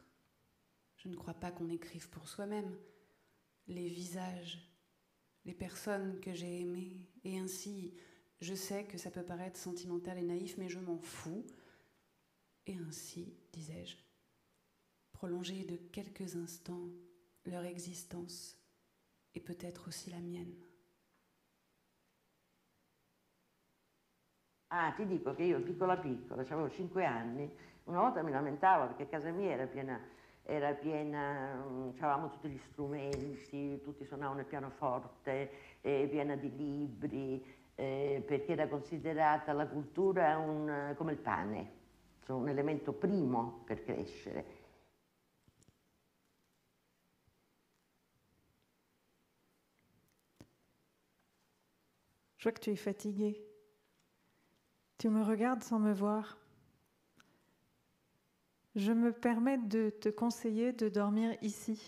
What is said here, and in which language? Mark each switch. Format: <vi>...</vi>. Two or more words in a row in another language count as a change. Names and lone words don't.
<fr>Je ne crois pas qu'on écrive pour soi-même. Les visages, les personnes que j'ai aimées, et ainsi, je sais que ça peut paraître sentimental et naïf, mais je m'en fous. Et ainsi, disais-je, prolonger de quelques instants leur existence et peut-être aussi la mienne.</fr> <it>Ah, ti dico che io piccola, avevo 5 anni, una volta mi lamentavo perché casa mia era piena, avevamo tutti gli strumenti, tutti suonavano il pianoforte, piena di libri, perché era considerata la cultura come il pane, un elemento primo per crescere.</it> <fr>Je vois que tu es fatiguée. Tu me regardes sans me voir. Je me permets de te conseiller de dormir ici.</fr>